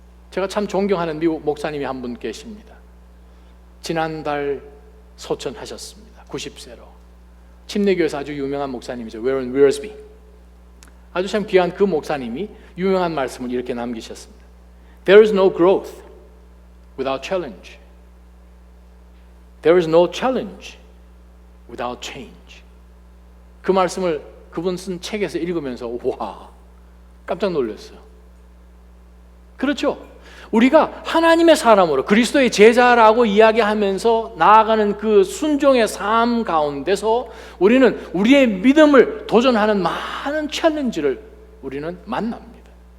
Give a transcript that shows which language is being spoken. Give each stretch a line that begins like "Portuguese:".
Korean: 제가 참 존경하는 미국 목사님이 한 분 계십니다. 지난달 소천하셨습니다. 90세로. 침례교회에서 아주 유명한 목사님이죠. 웨런 위어스비. 아주 참 귀한 그 목사님이 유명한 말씀을 이렇게 남기셨습니다.
English: There is no growth without challenge. There is no challenge without change.
Korean: 그 말씀을 그분 쓴 책에서 읽으면서 와, 깜짝 놀랐어요. 그렇죠? 우리가 하나님의 사람으로 그리스도의 제자라고 이야기하면서 나아가는 그 순종의 삶 가운데서 우리는 우리의 믿음을 도전하는 많은 챌린지를 우리는 만납니다.